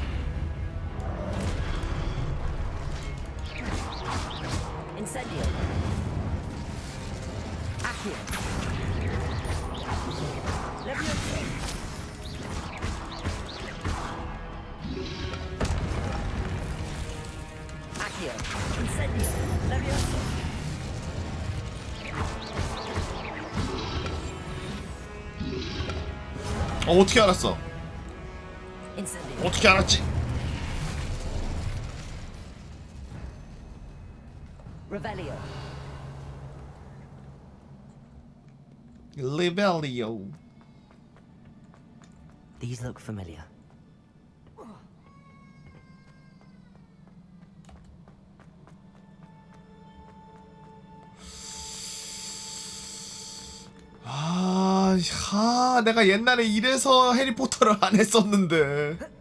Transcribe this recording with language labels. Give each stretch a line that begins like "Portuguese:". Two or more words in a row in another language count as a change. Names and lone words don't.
Korean: Incendio. Accio. Levioso. Accio. Incendio. Levioso. 어떻게 알았어? Incendio. 어떻게 알았지? Revelio. Revelio.
English: These look familiar.
Korean: 내가 옛날에 이래서 해리포터를 안 했었는데.